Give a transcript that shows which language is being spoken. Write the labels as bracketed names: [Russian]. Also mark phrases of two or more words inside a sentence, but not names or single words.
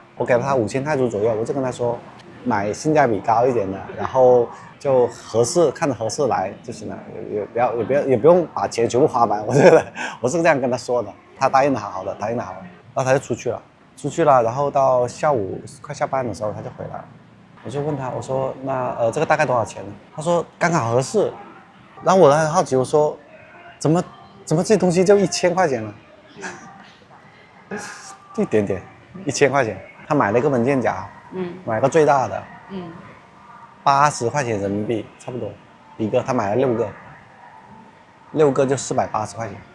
[Chinese] 我給了他5000泰銖左右，我就跟他說買性價比高一點的，然後就看着合適來就行了，也不用把錢全部花完，我是這樣跟他說的。他答應的好好的，然後他就出去了，然後到下午快下班的時候他就回來了，我就問他，我說那這個大概多少錢呢？他說剛好合適，然後我很好奇，我說怎麼這東西就1000塊錢了？一點點，1000塊錢，他買了一個文件夾，買個最大的，80塊錢人民幣差不多一個，他買了6個就480塊錢。